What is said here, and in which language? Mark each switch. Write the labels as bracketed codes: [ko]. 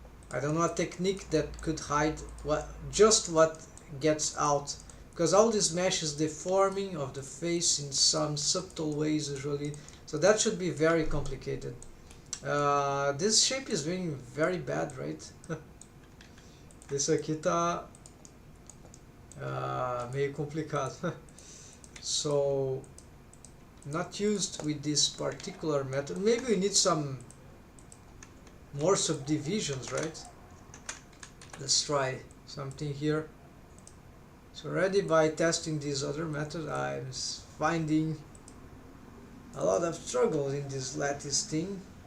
[en] I don't know a technique that could hide what gets out, because all this mesh is deforming of the face in some subtle ways usually, so that should be very complicated. This shape is being very bad, right? [pt] Isso aqui tá meio complicado. [en] So not used with this particular method. Maybe we need some more subdivisions, right? Let's try something here. So already by testing this other method, I'm finding a lot of struggles in this lattice thing.